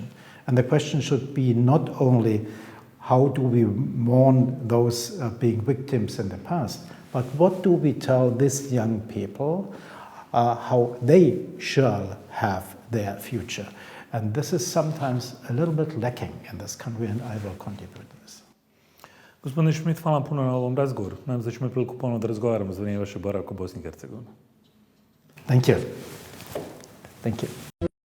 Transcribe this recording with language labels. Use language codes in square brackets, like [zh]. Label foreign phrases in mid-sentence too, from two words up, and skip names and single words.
[en] And the question should be not only how do we mourn those being victims in the past, but what do we tell these young people how they shall have their future. And this is sometimes a little bit lacking in this country, and I will contribute to this. [bs] Gospodine Schmidt, hvala puno na ovom razgovoru. Nadam se da ćemo imati priliku ponovno da razgovaramo za vrijeme vašeg boravka u Bosni i Hercegovini. [en] Thank you. Thank you.